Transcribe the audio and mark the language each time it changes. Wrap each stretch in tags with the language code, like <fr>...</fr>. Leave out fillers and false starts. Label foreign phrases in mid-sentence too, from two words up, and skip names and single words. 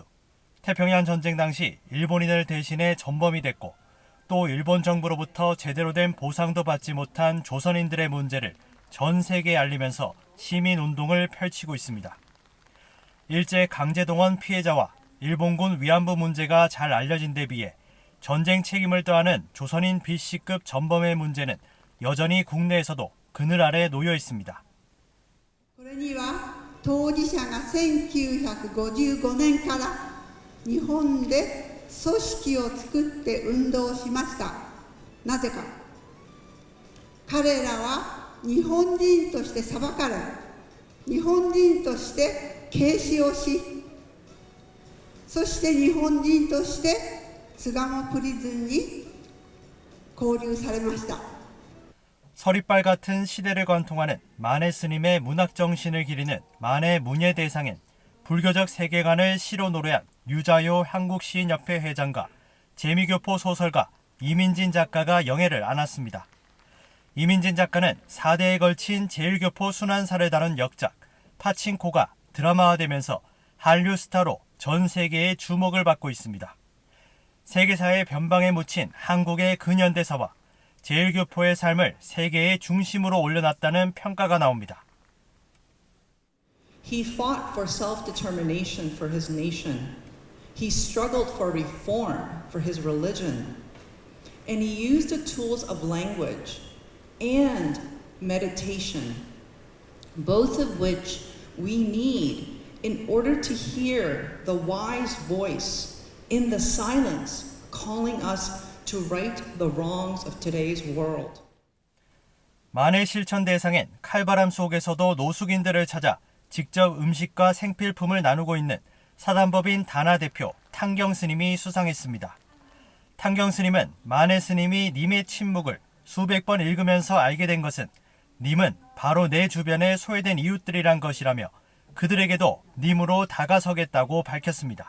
<ko>태평양 전쟁 당시 일본인을 대신해 전범이 됐고 또 일본 정부로부터 제대로 된 보상도 받지 못한 조선인들의 문제를 전 세계에 알리면서 시민운동을 펼치고 있습니다. 일제 강제동원 피해자와 일본군 위안부 문제가 잘 알려진 데 비해 전쟁 책임을 떠안은 조선인 B씨급 전범의 문제는 여전히 국내에서도 그늘 아래 놓여 있습니다.</ko> <ja>これには当事者が1955年から日本で組織を作って運動しました。なぜか。彼らは日本人として裁かれ、日本人として軽視をし、そして日本人として巣鴨プリズンに拘留されました。</ja> <ko>서리빨 같은 시대를 관통하는 만해 스님의 문학 정신을 기리는 만해 문예대상엔 불교적 세계관을 시로 노래한 유자요 한국시인협회 회장과 재미교포 소설가 이민진 작가가 영예를 안았습니다. 이민진 작가는 4대에 걸친 제일교포 순환사를 다룬 역작 파친코가 드라마화되면서 한류 스타로 전 세계의 주목을 받고 있습니다. 세계사의 변방에 묻힌 한국의 근현대사와 제일교포의 삶을 세계의 중심으로 올려놨다는 평가가 나옵니다.</ko> <en>He fought for self-determination for his nation. He struggled for reform for his religion. And he used the tools of language and meditation, both of which we need in order to hear the wise voice in the silence calling us to right the wrongs of today's world.</en> <ko>만해 실천 대상엔 칼바람 속에서도 노숙인들을 찾아 직접 음식과 생필품을 나누고 있는 사단법인 다나 대표 탕경 스님이 수상했습니다. 탕경 스님은 만해 스님이 님의 침묵을 수백 번 읽으면서 알게 된 것은 님은 바로 내 주변에 소외된 이웃들이란 것이라며 그들에게도 님으로 다가서겠다고 밝혔습니다.</ko>